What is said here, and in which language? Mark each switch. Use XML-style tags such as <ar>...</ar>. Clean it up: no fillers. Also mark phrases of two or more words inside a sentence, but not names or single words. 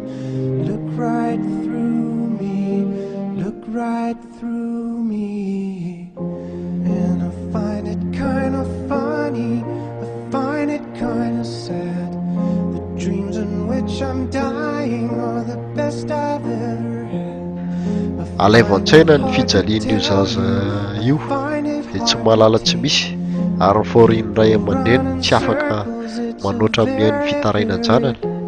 <en>Look right through me, look right through me. And I find it kind of funny, I find it kind of sad. The dreams in which I'm dying are the best I've ever had.</en> <mg>Alaivo an-tsaina ny fijalian'io zaza io dia tsy mahalala tsy misy, ary ny fahorian'ny ray aman-dreny tsy afaka manoatra amin'ny hainy fitaraina-janany.</mg>